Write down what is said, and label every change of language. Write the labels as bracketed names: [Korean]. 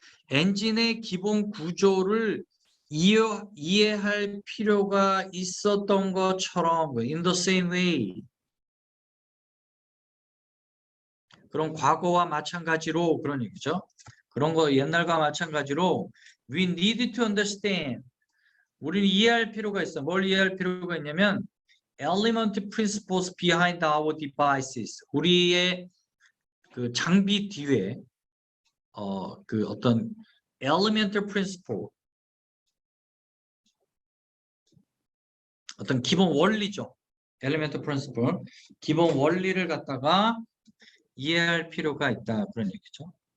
[Korean] 엔진의 기본 구조를 이해할 필요가 있었던 것처럼 [English] in the same way. [Korean] 그런 과거와 마찬가지로 그런 얘기죠. 그런 거 옛날과 마찬가지로 [English] we need to understand. [Korean] 우리는 이해할 필요가 있어. 뭘 이해할 필요가 있냐면 [English] element principles behind our devices. [Korean] 우리의 그 장비 뒤에 그 어떤 elemental principle, 어떤 기본 원리죠. elemental principle, 기본 원리를 갖다가 이해할 필요가 있다 그런 얘기죠.